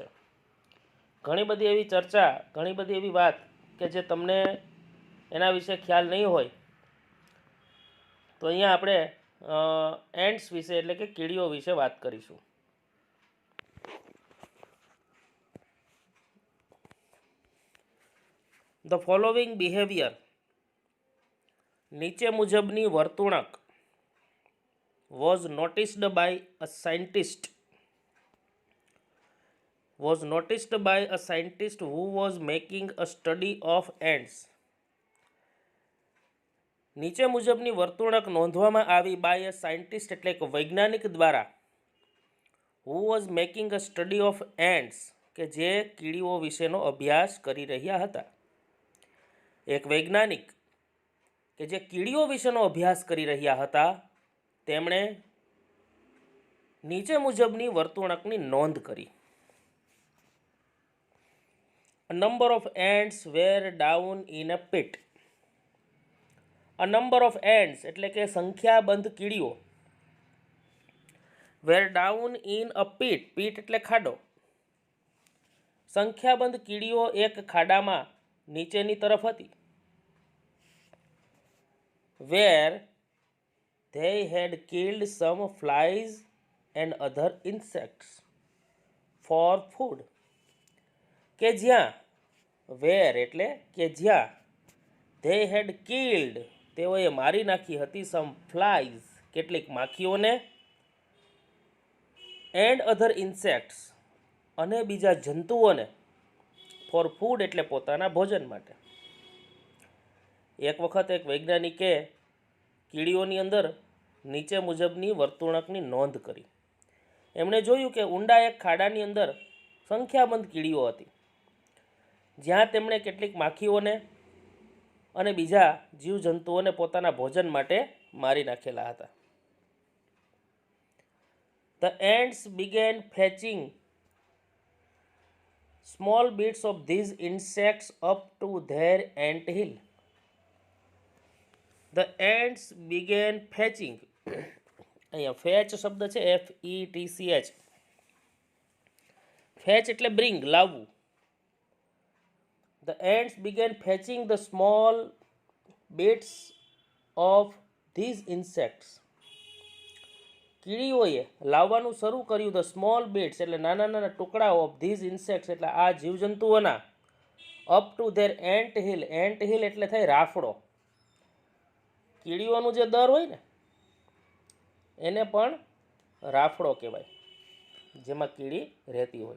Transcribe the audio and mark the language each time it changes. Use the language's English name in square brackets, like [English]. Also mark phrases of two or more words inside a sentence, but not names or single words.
[Gujarati] ઘણી બધી એવી ચર્ચા, ઘણી બધી એવી વાત કે જે તમને એના વિશે ખ્યાલ નહીં હોય, તો અહીંયા આપણે એન્ડ્સ વિશે એટલે કે કીડીઓ વિશે વાત કરીશું. [English] the following behaviour, [Gujarati] નીચે મુજબની વર્તણૂક [English] was noticed by a scientist who was making a study of ants. [Gujarati] નીચે મુજબની વર્તણૂક નોંધવામાં આવી [English] by a scientist [Gujarati] એટલે કે વૈજ્ઞાનિક દ્વારા, [English] who was making a study of ants [Gujarati] કે જે કીડીઓ વિશેનો અભ્યાસ કરી રહ્યા હતા. એક વૈજ્ઞાનિક કે જે કીડીઓ વિશેનો અભ્યાસ કરી રહ્યા હતા તેમણે નીચે મુજબની વર્તણૂકની નોંધ કરી. [English] A number of ants were down in a pit. A number of ants [Gujarati] એટલે કે સંખ્યાબંધ કીડીઓ, [English] were down in a pit, pit [Gujarati] એટલે ખાડો. સંખ્યાબંધ કીડીઓ એક ખાડામાં નીચેની તરફ હતી. [English] Where they had killed some flies and other insects for food. [Gujarati] કે જ્યાં, where એટલે કે જ્યાં, [English] they had killed [Gujarati] તેઓએ મારી નાખી હતી [English] some flies [Gujarati] કેટલીક માખીઓને, [English] and other insects [Gujarati] અને બીજા જંતુઓને, [English] for food [Gujarati] એટલે પોતાના ભોજન માટે. એક વખત એક વૈજ્ઞાનિકે કીડીઓની અંદર નીચે મુજબની વર્તણૂકની નોંધ કરી. એમણે જોયું કે ઊંડા એક ખાડાની અંદર સંખ્યાબંધ કીડીઓ હતી, જ્યાં તેમણે કેટલીક માખીઓને અને બીજા જીવજંતુઓને પોતાના ભોજન માટે મારી નાખેલા હતા. [English] The ants began fetching small bits of these insects up to their ant hill. The ants began fetching, [Gujarati] અહીંયા ફેચ શબ્દ છે, FETCH. ફેચ એટલે બ્રિંગ, લાવવું. [English] The ants began fetching the small bits of these insects. [Gujarati] કીડીઓએ લાવવાનું શરૂ કર્યું. [English] the small bits [Gujarati] એટલે નાના નાના ટુકડાઓ, [English] of these insects [Gujarati] એટલે આ જીવજંતુઓના, [English] up to their ant hill. ant hill [Gujarati] એટલે થાય રાફડો. કીડીઓનું જે દર હોય ને એને પણ રાફડો કહેવાય, જેમાં કીડી રહેતી હોય.